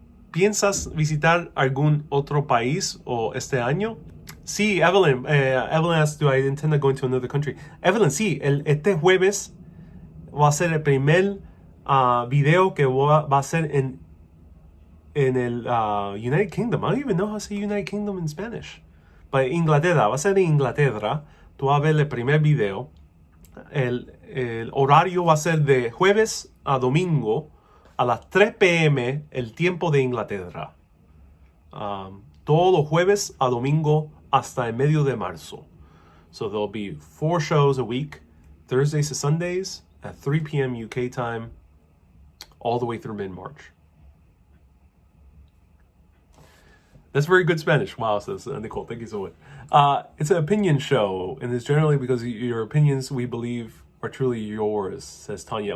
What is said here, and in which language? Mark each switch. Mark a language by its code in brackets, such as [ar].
[es] ¿Piensas visitar algún otro país o este año? Sí, Evelyn. [en] Evelyn asks, do I intend on going to another country? [es] Evelyn, sí. Este jueves va a ser el primer video que va a ser en el United Kingdom. [en] I don't even know how to say United Kingdom in Spanish. [es] But Inglaterra. Va a ser en Inglaterra. Tú vas a ver el primer video. El horario va a ser de jueves a domingo. A las 3 p.m. el tiempo de Inglaterra. Todos los jueves a domingo hasta el medio de marzo. [en] So there'll be 4 shows a week, Thursdays to Sundays at 3 p.m. UK time, all the way through mid-March. That's very good Spanish. Wow, says Nicole. Thank you so much. It's an opinion show, and it's generally because your opinions, we believe, are truly yours, says Tanya.